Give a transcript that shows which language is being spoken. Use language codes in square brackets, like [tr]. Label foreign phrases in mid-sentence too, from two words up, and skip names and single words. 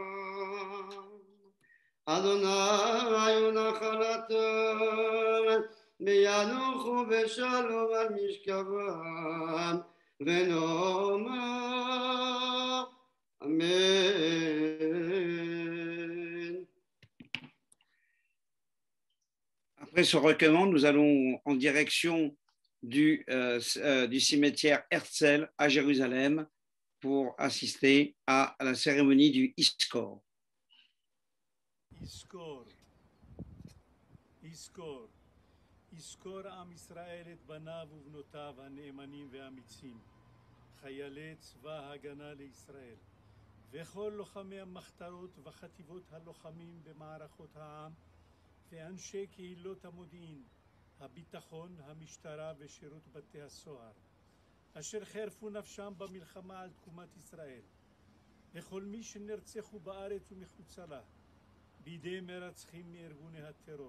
[he] נשמתם אדוני ונחלתם וינוחו בשלום על משכבם, ונאמר אמן. [fr] Après ce recueillement, nous allons en direction du cimetière Herzl à Jérusalem pour assister à la cérémonie du Iskor. [he] יזכור, יזכור, יזכור עם ישראל את בניו ובנותיו הנאמנים והאמיצים, חיילי צבא ההגנה לישראל, וכל לוחמי המחתרות וחטיבות הלוחמים במערכות העם, ואנשי קהילות המודיעין, הביטחון, המשטרה ושירות בתי הסוהר, אשר חירפו נפשם במלחמה על תקומת ישראל, וכל מי שנרצחו בארץ ומחוצה לה, בידי מרצחים מארגוני הטרור.